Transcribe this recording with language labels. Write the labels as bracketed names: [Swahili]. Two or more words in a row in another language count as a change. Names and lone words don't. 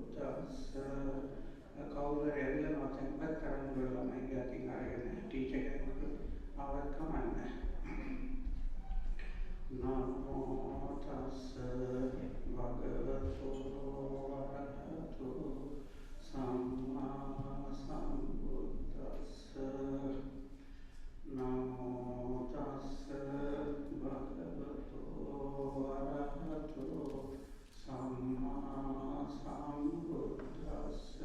[Sinhala] කවුරු ඇවිල්ලා නොතෙන්පත් කරන්න බෑ ළමයිගේ අතින් අරගෙන ටීචර් කෙනෙකුට ආවත් කමන්නේ. [Pali] නමෝ තස්ස භගවතු වරහතු සම්මා සම්බුද්දස්ස. නමෝ තස්ස භගවතු වරහතු සම්මා සම්බුද්දස්ස.